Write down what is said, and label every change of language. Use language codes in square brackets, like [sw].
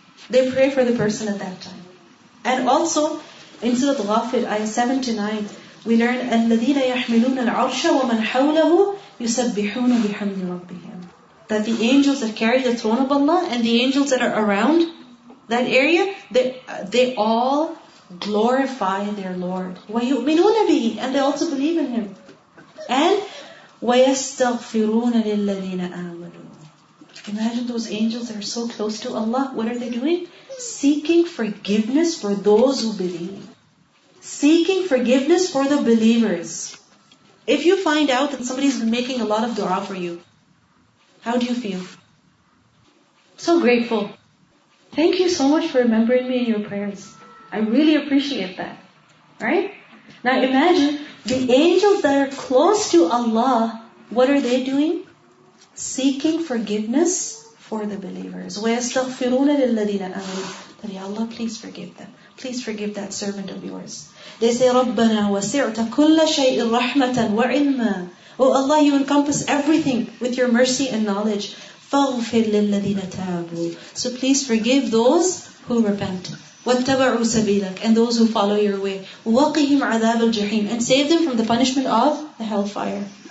[en] They pray for the person at that time. And also, in Surah Ghafir, ayah 7 to 9, we learn, [ar] الَّذِينَ يَحْمِلُونَ الْعَرْشَ وَمَنْ حَوْلَهُ يُسَبِّحُونَ بِحَمْدِ رَبِّهِمْ. [en] That the angels that carry the throne of Allah and the angels that are around that area, they all glorify their Lord. [ar] وَيُؤْمِنُونَ بِهِ. [en] And they also believe in Him. [ar] And وَيَسْتَغْفِرُونَ لِلَّذِينَ آمَنُوا. [en] Imagine those angels that are so close to Allah. What are they doing? Seeking forgiveness for those who believe. Seeking forgiveness for the believers. If you find out that somebody's been making a lot of dua for you, how do you feel? So grateful. Thank you so much for remembering me in your prayers. I really appreciate that. Right? Now imagine the angels that are close to Allah, what are they doing? Seeking forgiveness for the believers. [ar] وَيَسْتَغْفِرُونَ لِلَّذِينَ آمَنُوا. [en] That, Ya Allah, please forgive them. Please forgive that servant of yours. They say, [ar] رَبَّنَا وَسِعْتَ كُلَّ شَيْءٍ رَحْمَةً وَعِلْمًا. [en] Oh Allah, you encompass everything with your mercy and knowledge. [ar] فَاغْفِرْ لِلَّذِينَ تَابُوا. [en] So please forgive those who repent. [ar] وَاتَّبَعُوا سَبِيلَكَ. [en] And those who follow your way. [ar] وَقِهِمْ عَذَابَ الْجَحِيمِ. [en] And save them from the punishment of the hellfire.